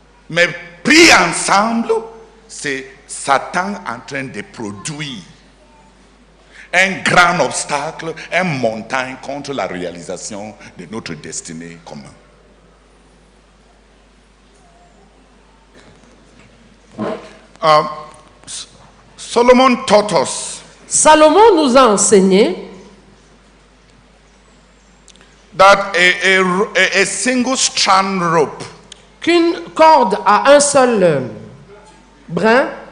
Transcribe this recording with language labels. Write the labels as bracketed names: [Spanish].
[French] Mais pris ensemble, c'est Satan en train de produire un grand obstacle, une montagne contre la réalisation de notre destinée commune. [English] Solomon taught us [French] Salomon nous a enseigné [English] that a single strand rope [French] qu'une corde à un seul brin